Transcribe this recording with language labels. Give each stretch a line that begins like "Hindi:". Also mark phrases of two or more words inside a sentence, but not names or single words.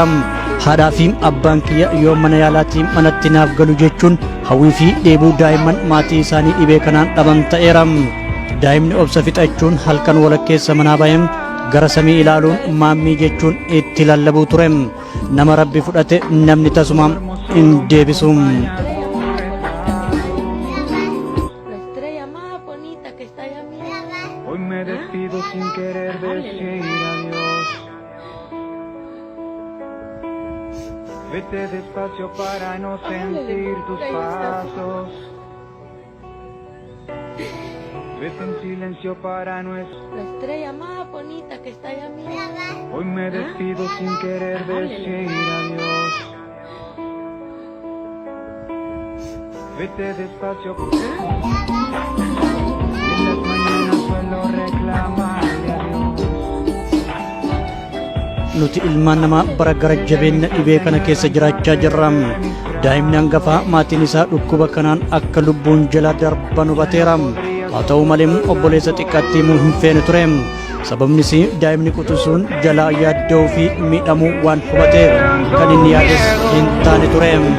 Oromo: Haadhaa fi abbaan kiyya yoo mana yaalaatii manatti naaf galu jechuun hawwii fi dheebuu daa'imman maatii isaanii dhibee kanaan dhaban ta'eera. Daa'imni obsa fixachuun halkan walakkeessa manaa baheen gara samii ilaaluun maammii jechuun itti lallabuu ture. Nama Rabbi fudhate namni tasuma hin deebisu.
Spanish: Hoy me despido sin querer decir adiós. Vete despacio para no sentir tus pasos. Vete en silencio para no La estrella más bonita que está allá a mi lado. Hoy me despido sin querer decir adiós. Vete despacio. En las mañanas suelo reclamarle a Dios.
Oromo: Nuti ilmaan namaa bara gara jabeenya dhibee kana keessa jiraachaa jirra. Daa'imni hangafaa maatiin isaa dhukkuba kanaan akka lubbuun jala darban hubateera. Haa ta'u malee obboleessa xiqqaatti himuu hin feene ture. Sababnis daa'imni quxisuun jalaa yaadda'uu fi miidhamuu waan hubateef kan inni yaades hin taane ture.